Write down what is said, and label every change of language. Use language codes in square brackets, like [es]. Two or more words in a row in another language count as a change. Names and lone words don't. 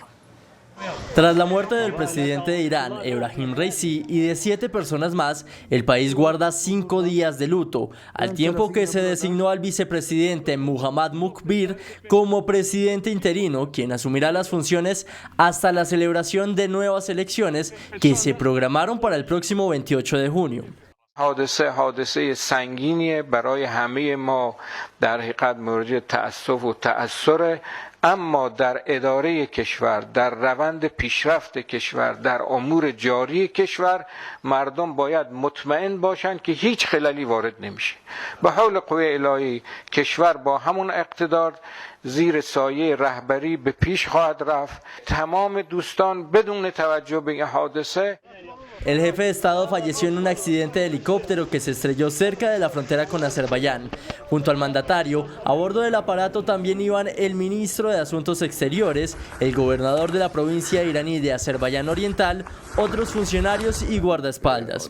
[es] Tras la muerte del presidente de Irán, Ebrahim Raisi, y de 7 personas más, el país guarda 5 días de luto, al tiempo que se designó al vicepresidente Muhammad Mukbir como presidente interino, quien asumirá las funciones hasta la celebración de nuevas elecciones que se programaron para el próximo 28 de junio. [fa] حادثه سنگینی برای همه ما در حقیقت مورد تأسف و تأثر، اما در اداره کشور، در روند پیشرفت کشور، در امور جاری کشور مردم باید مطمئن باشند که هیچ خللی وارد نمیشه. به حول قوه الهی کشور با همون اقتدار زیر سایه رهبری به پیش خواهد رفت. تمام دوستان بدون توجه به این حادثه. [es] El jefe de Estado falleció en un accidente de helicóptero que se estrelló cerca de la frontera con Azerbaiyán. Junto al mandatario, a bordo del aparato también iban el ministro de Asuntos Exteriores, el gobernador de la provincia iraní de Azerbaiyán Oriental, otros funcionarios y guardaespaldas.